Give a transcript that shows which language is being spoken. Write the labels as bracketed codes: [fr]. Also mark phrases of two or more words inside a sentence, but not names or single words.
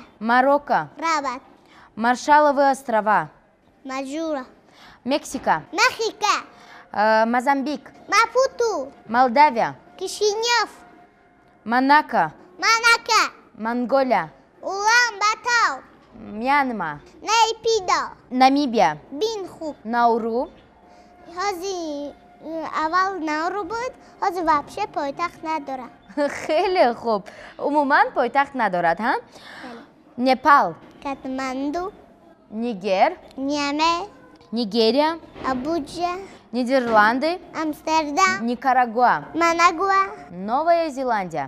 [ru] Марокко, Рабат, Маршалловы острова, Маджура, Мексика, Мехико, Мозамбик, Мапуту, Молдавия, Кишинев, Монако, Манака, Монголия, Улан-Батор, Мьянма, Нейпидо, Намибия, Бинху. Науру, [tg] Ҳозир аввал Науру буд, ҳозир вообще пойтахт надорад. [fa] خیلی خوب. عموما پایتخت ندارد ها؟ نپال، [ru] Катманду, [fa] نیگر، [ru] Ниаме, [fa] نیگریا، [ru] Абуджа, [fa] نیدرلنды، [ru] Амстердам, [fa] نیکاراگуа, [ru] Манагуа, Новая Зеландия,